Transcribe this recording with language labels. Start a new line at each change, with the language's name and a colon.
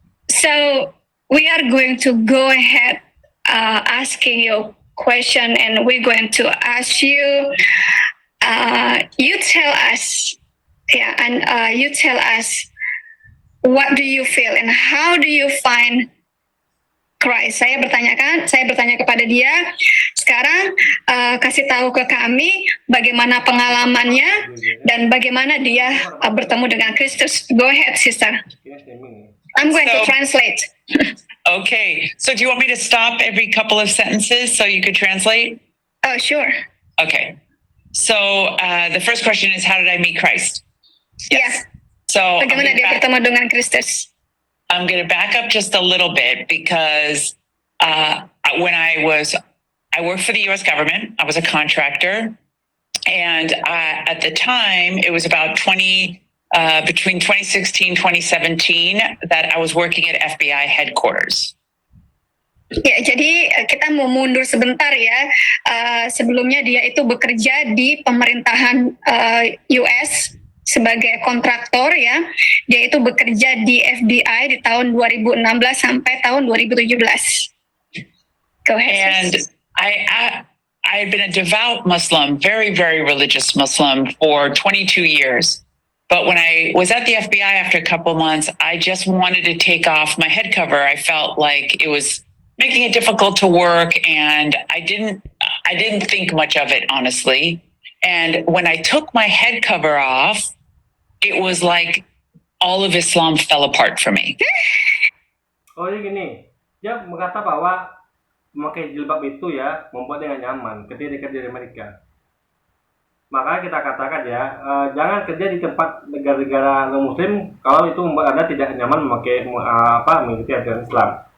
English: So we are going to go ahead asking you question, and we're going to ask you. You tell us, you tell us what do you feel and how do you find Christ.
Indonesian: Saya bertanya kepada dia. Sekarang kasih tahu ke kami bagaimana pengalamannya dan bagaimana dia bertemu dengan Kristus.
English: Go ahead, sister. I'm going to So- translate. Okay, so do you want me to stop every couple of sentences so you could translate? Oh, sure. Okay. So the first question is, how did I meet Christ? Yes. So I'm
Indonesian: Bagaimana dia bertemu dengan Kristus?
English: going to back up just a little bit because when I worked for the U.S. government. I was a contractor, and at the time it was about between 2016 2017 that I was working at FBI headquarters.
Indonesian: Ya, jadi kita mau mundur sebentar ya. Sebelumnya dia itu bekerja di pemerintahan US sebagai kontraktor ya. Dia itu bekerja di FBI di tahun 2016 sampai tahun 2017.
English: Go ahead. And sis. I've been a devout Muslim, very, very religious Muslim for 22 years. But when I was at the FBI after a couple months, I just wanted to take off my head cover. I felt like it was making it difficult to work, and I didn't think much of it, honestly. And when I took my head cover off, it was like all of Islam fell apart for me.
Indonesian: Oh, jadi gini, dia berkata bahwa memakai jilbab itu ya membuat dia nggak nyaman ketika dia kerja di Amerika. Makanya kita katakan ya, jangan kerja di tempat negara-negara non-muslim kalau itu membuat Anda tidak nyaman mengikuti ajaran Islam.